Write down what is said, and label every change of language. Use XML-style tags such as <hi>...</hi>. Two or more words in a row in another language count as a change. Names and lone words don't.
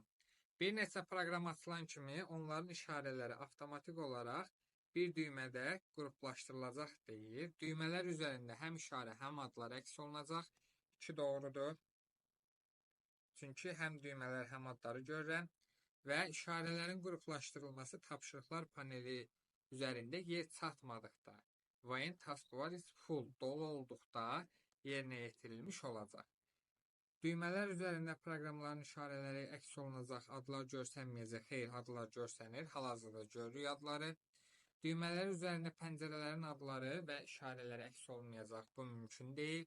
<az>Bir neçə proqram açılan kimi onların işarələri avtomatik olaraq bir düymədə qruplaşdırılacaq deyir. Düymələr üzərində həm işarə, həm adlar əks olunacaq. 2 doğrudur. Çünki həm düymələr, həm adları görürəm. Və işarələrin qruplaşdırılması tapşırıqlar paneli üzərində yer çatmadıqda,</az> <en>when taskbar is full,</en> <az>dolu olduqda yerinə yetirilmiş olacaq. Düymələr üzərində proqramların işarələri əks olunacaq, adlar görsənməyəcək, xeyr, adlar görsənir, hal-hazırda görürük adları. Düymələr üzərində pəncərələrin adları və işarələri əks olmayacaq, bu mümkün deyil.</az>